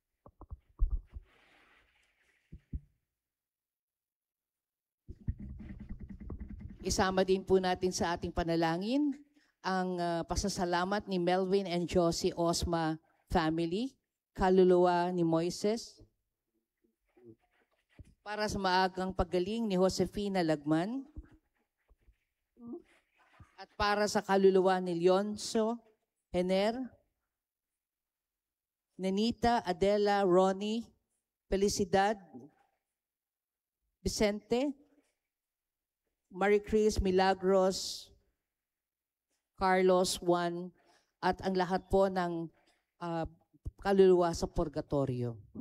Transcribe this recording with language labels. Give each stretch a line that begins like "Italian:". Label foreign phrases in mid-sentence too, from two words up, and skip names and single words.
Filipino: Isama din po natin sa ating panalangin ang pasasalamat ni Melvin and Josie Osma family, kaluluwa ni Moises, para sa maagang paggaling ni Josefina Lagman, at para sa kaluluwa ni Leonzo Hener, Nenita, Adela, Ronnie, Felicidad, Vicente, Marie Chris, Milagros, Carlos, Juan, at ang lahat po ng kaluluwa sa purgatorio.